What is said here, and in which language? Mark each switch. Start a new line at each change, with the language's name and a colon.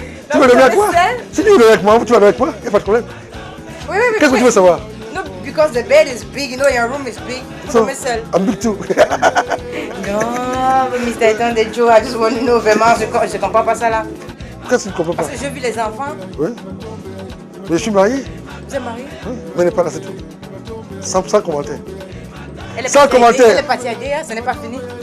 French: Tu veux venir avec moi? Si tu veux venir avec moi, tu vas venir avec moi, il n'y a pas de problème. Oui. Qu'est-ce que tu veux savoir?
English: No, because the bed is big, you know, your room is big. So, I'm big too.
French: Non, Mr. Etan de Joe,
English: I just want to know,
French: vraiment, je comprends pas ça là. Pourquoi tu ne comprends pas? Parce que j'ai vu les enfants. Oui. Mais je suis marié. Vous êtes marié? Oui. Mais elle n'est pas là, c'est tout. Sans commentaire. Sans commentaire. Elle est partie à Idea, ce n'est pas fini.